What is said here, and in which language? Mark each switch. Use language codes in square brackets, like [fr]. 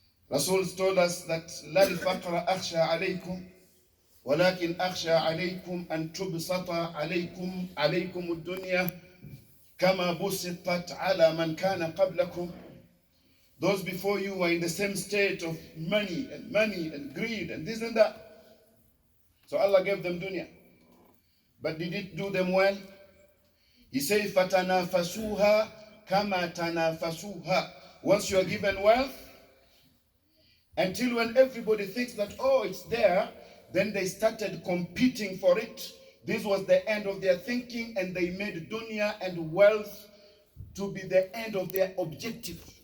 [en] Rasul told us that [ar] لا الفقر أخشى عليكم ولكن أخشى عليكم أن تبسط عليكم الدنيا كما بسطت على من كان قبلكم. [en] Those before you were in the same state of money and greed and this and that. So Allah gave them dunya. But did it do them well? He said, [ar] فَتَنَافَسُوهَا كَمَا تَنَافَسُوهَا. [en] Once you are given wealth, until when everybody thinks that, oh, it's there, then they started competing for it. This was the end of their thinking, and they made dunya and wealth to be the end of their objective.